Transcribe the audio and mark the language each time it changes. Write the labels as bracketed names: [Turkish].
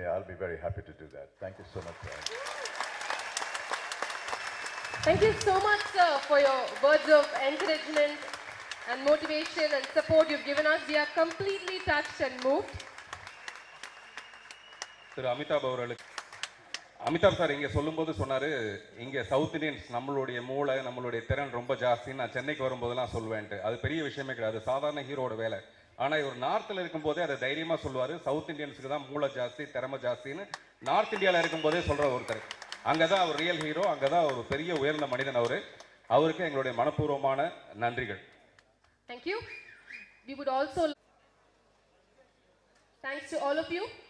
[English] I'll be very happy to do that. Thank you so much, Brian. Thank you so much, sir, for your words of encouragement and motivation and support you've given us. We are completely touched and moved. [Tamil] Amitabh sir இங்கே சொல்லும்போது சொன்னார், இங்கே south Indians நம்மளுடைய மூளை நம்மளுடைய திறன் ரொம்ப ஜாஸ்தின்னு நான் சென்னைக்கு வரும்போதெல்லாம் சொல்லுவேன்ட்டு. அது பெரிய விஷயமே கிடையாது, சாதாரண ஹீரோட வேலை. ஆனால் இவர் நார்த்தில் இருக்கும்போதே அதை தைரியமாக சொல்லுவார், சவுத் இண்டியன்ஸுக்கு தான் மூளை ஜாஸ்தி திறமை ஜாஸ்தின்னு நார்த் இந்தியாவில் இருக்கும்போதே சொல்கிற ஒருத்தர். அங்கே தான் அவர் ரியல் ஹீரோ, அங்கே தான் ஒரு பெரிய உயர்ந்த மனிதன் அவருக்கு எங்களுடைய மனப்பூர்வமான நன்றிகள். [English] Thank you. We would also, thanks to all of you.